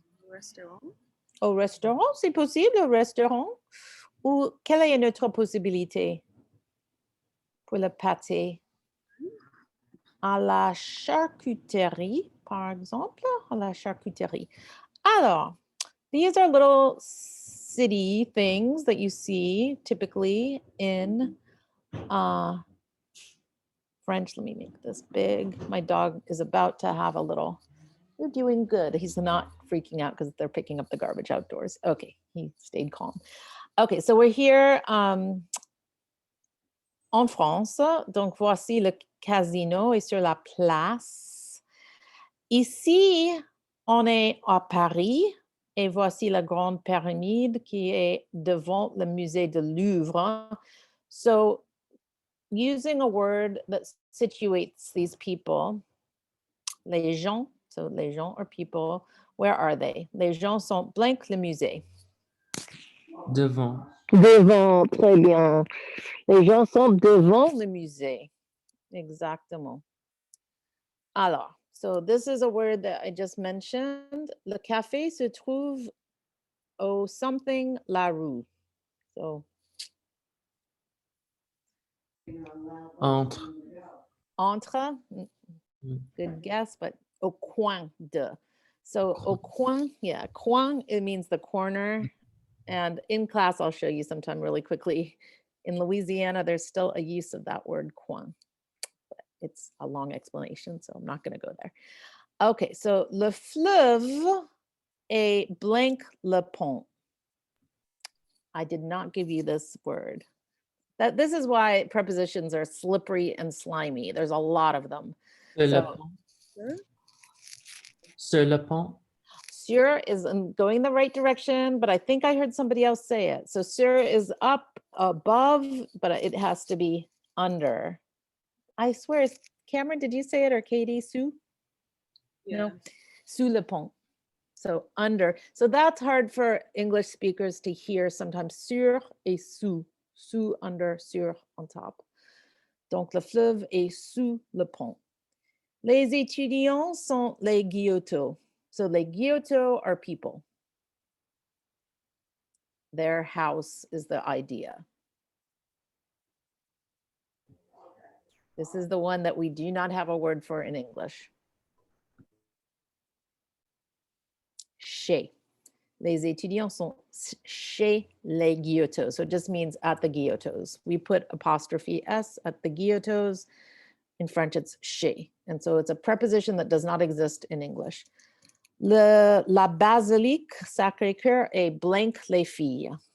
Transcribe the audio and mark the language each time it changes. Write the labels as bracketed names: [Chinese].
[French] Restaurant. Au restaurant, c'est possible, au restaurant? Ou quelle est notre possibilité pour le pâté? À la charcuterie, par exemple, à la charcuterie. [English] Alors, these are little city things that you see typically in French. Let me make this big. My dog is about to have a little, you're doing good. He's not freaking out because they're picking up the garbage outdoors. Okay, he stayed calm. Okay, so we're here [French] en France. Donc, voici le casino est sur la place. Ici, on est à Paris et voici la grande pyramide qui est devant le musée de Louvre. [English] So, using a word that situates these people, les gens, so les gens are people, where are they? [French] Les gens sont blank le musée. Devant. Devant, très bien. Les gens sont devant le musée. Exactement. [English] Alors, so this is a word that I just mentioned. [French] Le café se trouve au something la rue. [English] So, [French] Entre. [English] entre, good guess, but [French] au coin de. [English] So au coin, yeah, coin, it means the corner. And in class, I'll show you sometime really quickly. In Louisiana, there's still a use of that word coin. But it's a long explanation, so I'm not going to go there. Okay, so [French] le fleuve est blank le pont. [English] I did not give you this word. This is why prepositions are slippery and slimy. There's a lot of them. [French] Sur le [English] So, [French] pont. Sur le pont. [English] sur is going the right direction, but I think I heard somebody else say it. So sur is up above, but it has to be under. I swear, Cameron, did you say it or Katie? Sue? No, [French] sous le pont. [English] So under. So that's hard for English speakers to hear sometimes. [French] Sur et sous. Sous, under, sur, [English] on top. [French] Donc le fleuve est sous le pont. Les étudiants sont les guillotos. [English] So les guillotos are people. Their house is the idea. This is the one that we do not have a word for in English. Chez. [French] Les étudiants sont chez les Guillotos. [English] So it just means at the Guillotos. We put apostrophe S at the Guillotos. In French, it's chez. And so it's a preposition that does not exist in English. [French] La basilique Sacré-Cœur est blank les filles.